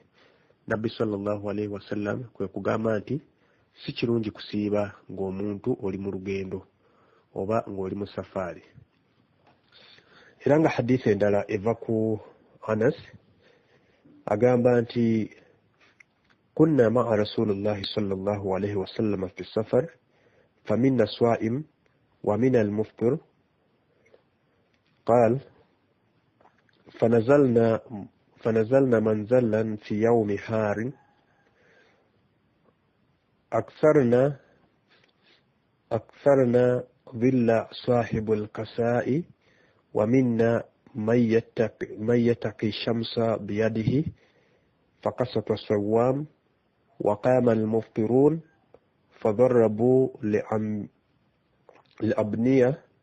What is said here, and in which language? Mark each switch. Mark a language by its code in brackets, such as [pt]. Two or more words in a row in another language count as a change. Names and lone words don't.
[lg] Nabbi [ar] صلى الله عليه وسلم [lg] kwe kugamba nti si kirungi kusiiba ng'omuntu oli mu lugendo oba ng'oli mu safaari. Era nga hadiisi endala eva ku Anas agamba nti [ar] كنا مع رسول الله صلى الله عليه وسلم في سفر فمنا الصائم ومنا المفطر. قال فنزلنا منزلا في يوم حار أكثرنا ظل صاحب الكساء ومنا من يتقي الشمس بيده فقسط الصوام وقام المفطرون فضربوا الأبنية